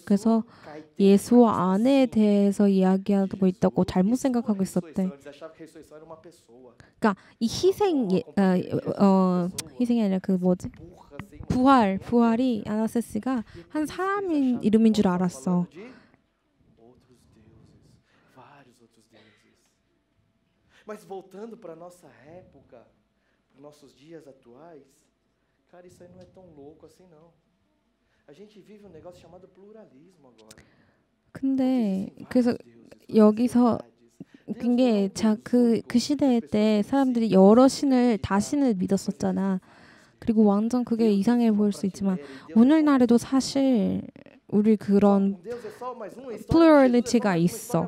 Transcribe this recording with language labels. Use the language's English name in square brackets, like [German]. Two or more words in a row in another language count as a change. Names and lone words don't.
[Korean] 그래서 예수와 아내에 대해서 이야기하고 있다고 잘못 생각하고 있었대. 그러니까 이 희생이 아니라 그 뭐지? 부활이 아나세스가 한 사람인 이름인 줄 알았어. [Portuguese] Mas voltando para nossa época, para nossos dias atuais, cara, isso aí não é tão louco assim não. A gente vive um negócio chamado pluralismo agora. [Korean] 근데 그래서 여기서 그게 그 시대 때 사람들이 여러 다신을 믿었었잖아. 그리고 완전 그게 이상해 보일 수 있지만 오늘날에도 사실 우리 그런 플루럴리티가 있어.